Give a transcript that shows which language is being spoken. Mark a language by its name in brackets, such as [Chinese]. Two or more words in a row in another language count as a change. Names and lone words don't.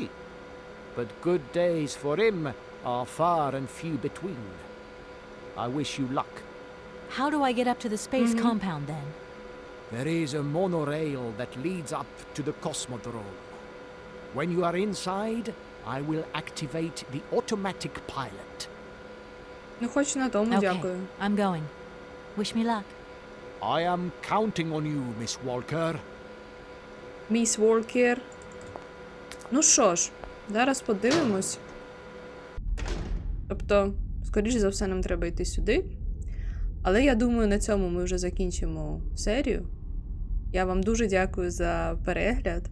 [English] But good days for him are far and few between. I wish you luck. How do I get up to the space compound then? There is a monorail that leads up to the Cosmodrome. When you are inside, I will activate the automatic pilot. [Ukrainian] Ну, хоч на тому, Okay, дякую. [English] I'm going. Wish me luck. I am counting on you, Miss Walker. [Ukrainian] Міс Уолкер. Ну що ж, зараз подивимось. Тобто, скоріш за все, нам треба йти сюди. Але я думаю, на цьому ми вже закінчимо серію. Я вам дуже дякую за перегляд.